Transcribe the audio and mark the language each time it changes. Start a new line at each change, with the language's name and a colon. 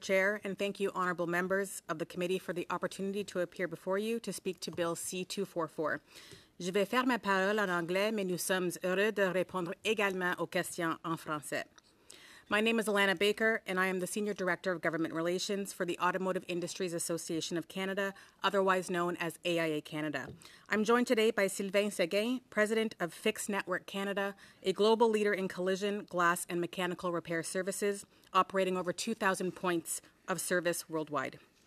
English: Chair, and thank you, honourable members of the committee, for the opportunity to appear before you to speak to Bill C-244.
French: Je vais faire ma parole en anglais, mais nous sommes heureux de répondre également aux questions en français.
English: My name is Alana Baker, and I am the Senior Director of Government Relations for the Automotive Industries Association of Canada, otherwise known as AIA Canada. I'm joined today by Sylvain Séguin, President of Fix Network Canada, a global leader in collision, glass, and mechanical repair services, operating over 2,000 points of service worldwide.